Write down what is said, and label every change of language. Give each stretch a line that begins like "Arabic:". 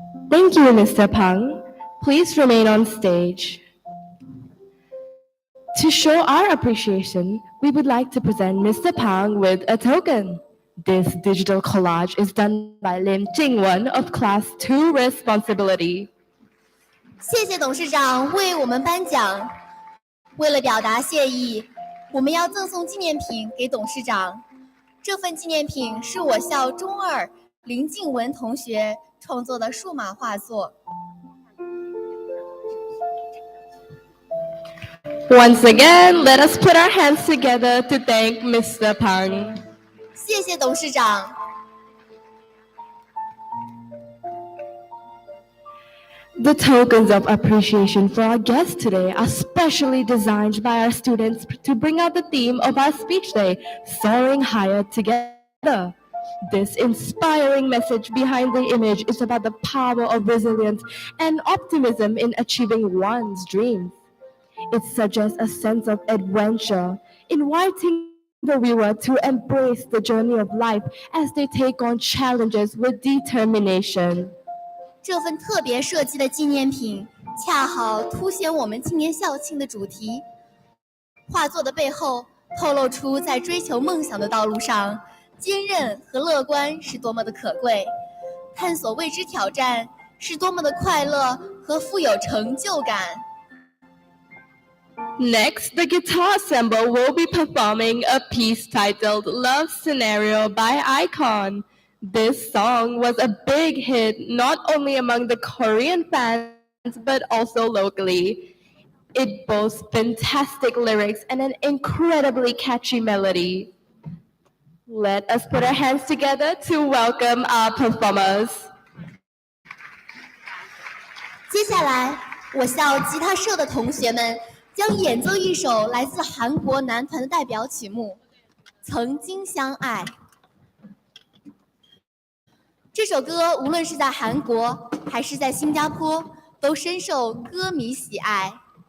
English: Thank you, Mr. Pang. Please remain on stage. To show our appreciation, we would like to present Mr. Pang with a token. This digital collage is done by Lim Jingwen of Class 2 Responsibility.
Chinese: 谢谢董事长为我们颁奖。为了表达谢意，我们要赠送纪念品给董事长。这份纪念品是我校中二林静文同学创作的数码画作。
English: Once again, let us put our hands together to thank Mr. Pang.
Chinese: 谢谢董事长。
English: The tokens of appreciation for our guests today are specially designed by our students to bring out the theme of our speech day, Soaring Higher Together. This inspiring message behind the image is about the power of resilience and optimism in achieving one's dreams. It suggests a sense of adventure, inviting the viewer to embrace the journey of life as they take on challenges with determination.
Chinese: 这份特别设计的纪念品恰好凸显我们今年校庆的主题。画作的背后透露出在追求梦想的道路上，坚韧和乐观是多么的可贵，探索未知挑战是多么的快乐和富有成就感。
English: Next, the guitar ensemble will be performing a piece titled Love Scenario by Icon. This song was a big hit not only among the Korean fans but also locally. It boasts fantastic lyrics and an incredibly catchy melody. Let us put our hands together to welcome our performers.
Chinese: 接下来，我校吉他社的同学们将演奏一首来自韩国男团的代表曲目《曾经相爱》。这首歌无论是在韩国还是在新加坡，都深受歌迷喜爱。